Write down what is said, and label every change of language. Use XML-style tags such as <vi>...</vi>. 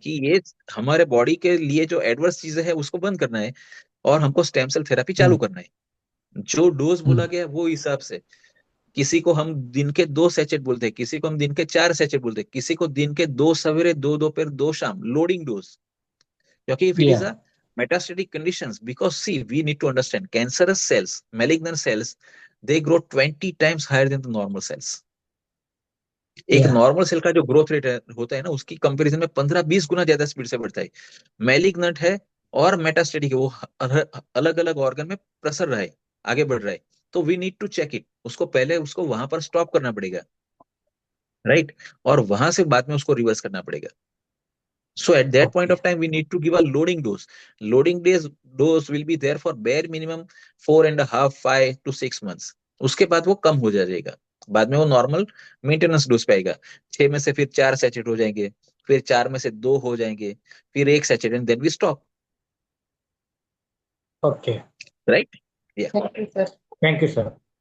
<hi>कि ये हमारे बॉडी के लिए जो एडवर्स चीजें है उसको बंद करना है, और हमको स्टेम सेल थेरेपी चालू हम्म करना है। जो डोज बोला हम्म गया है, वो हिसाब से। किसी को हम दिन के 2 सैचेट बोलते हैं, किसी को हम दिन के 4 सैचेट बोलते हैं, किसी को दिन के 2 सवेरे 2 दोपहर 2 शाम, लोडिंग डोज।</hi> <en>क्योंकि if it is या a metastatic conditions, because see, we need to understand cancerous cells, malignant cells, they grow 20 times higher than the normal cells.</en> <hi>एक या नॉर्मल सेल का जो ग्रोथ रेट होता है ना, उसकी कंपैरिजन में 15-20 गुना ज्यादा स्पीड से बढ़ता है। मैलिग्नेंट है और मेटास्टेटिक है, वो अलग अलग ऑर्गन में प्रसर रहा है, आगे बढ़ रहा है। तो</hi> <en>we need to check it,</en> <hi>उसको पहले उसको वहां पर स्टॉप करना पड़ेगा, राइट। और वहां से बाद में उसको रिवर्स करना पड़ेगा।</hi> <en>So at that point okay of time, we need to give a loading dose. Loading dose will be there for bare minimum 4.5, 5 to 6 months.</en> <hi>उसके बाद वो कम हो जाएगा, बाद में वो नॉर्मल मेंटेनेंस डोज पे आएगा। 6 में से फिर 4 सैचेट हो जाएंगे, फिर 4 में से 2 हो जाएंगे, फिर 1 sachet,</hi> <en>And then we stop, okay. Right. Yeah thank you sir. Thank you sir.</en>